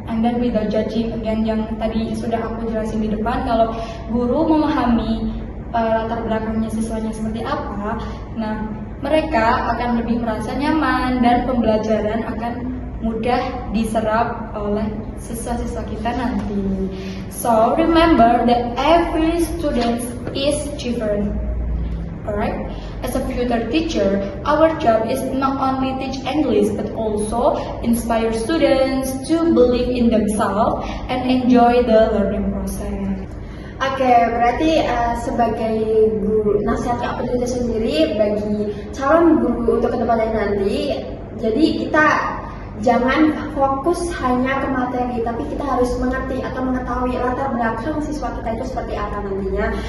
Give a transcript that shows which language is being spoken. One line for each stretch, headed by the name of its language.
English: And then without judging,
Indonesian: again yang tadi sudah aku jelasin di depan, kalau guru memahami latar belakangnya siswanya seperti apa, nah mereka akan lebih merasa nyaman dan pembelajaran akan mudah diserap oleh siswa-siswa kita nanti.
English: So remember that every student is different. Alright, as a future teacher, our job is not only teach English but also inspire students to believe in themselves and enjoy the learning process.
Indonesian: Oke, berarti sebagai guru, nasihat Kak Putri itu sendiri bagi calon guru untuk kedepannya nanti, jadi kita jangan fokus hanya ke materi, tapi kita harus mengerti atau mengetahui latar belakang siswa kita itu seperti apa nantinya.